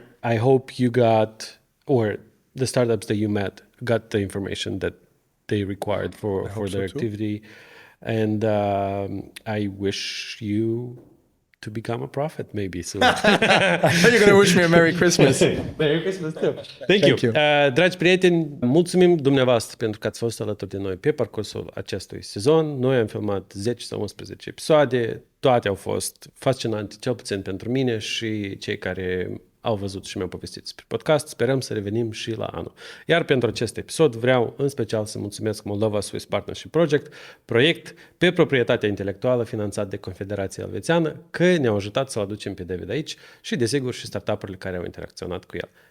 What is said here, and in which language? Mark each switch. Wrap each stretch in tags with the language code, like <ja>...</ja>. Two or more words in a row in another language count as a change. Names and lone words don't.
<en>I hope you got, or the startups that you met, got the information that they required for their activity. And I wish you to become a prophet maybe soon. I thought you're going to wish me a Merry Christmas. Merry Christmas too. Thank you.</en> <ro>Dragi prieteni, mulțumim dumneavoastră pentru că ați fost alături de noi pe parcursul acestui sezon. Noi am filmat 10 sau 11 episoade. Toate au fost fascinante, cel puțin pentru mine și cei care au văzut și mi-au povestit despre podcast. Sperăm să revenim și la anul. Iar pentru acest episod vreau în special să mulțumesc Moldova-Swiss Partnership Project, proiect pe proprietatea intelectuală finanțat de Confederația Elvețiană, că ne-au ajutat să-l aducem pe David aici și, desigur, și startup-urile care au interacționat cu el.</ro>